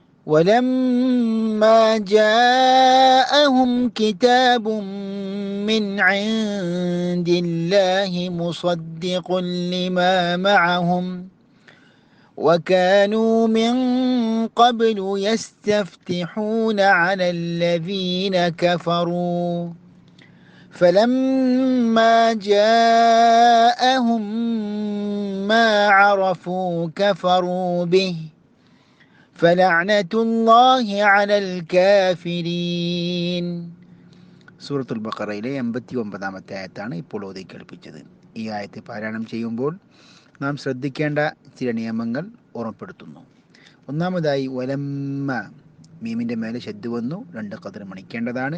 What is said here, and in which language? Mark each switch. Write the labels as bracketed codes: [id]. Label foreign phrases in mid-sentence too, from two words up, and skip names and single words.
[ar] ولما جاءهم كتاب من عند الله مصدق لما معهم وكانوا من قبل يستفتحون على الذين كفروا فلما جاءهم ما عرفوا كفروا به فلعنة الله على الكافرين. [ml] സൂറത്തുൽ ബഖറയിലെ 89-ാമത്തെ ആയത്താണ് ഇപ്പോൾ ഓതി കേൾപ്പിച്ചത്. ഈ ആയത്ത് പാരായണം ചെയ്യുമ്പോൾ നാം ശ്രദ്ധിക്കേണ്ട ചില നിയമങ്ങൾ ഓർമ്മപ്പെടുത്തുന്നു. ഒന്നാമതായി വലമ്മ, മീമിൻ്റെ മേലെ ശദ്ദ് വന്നു, 2 ഖദർ മണിക്കേണ്ടതാണ്.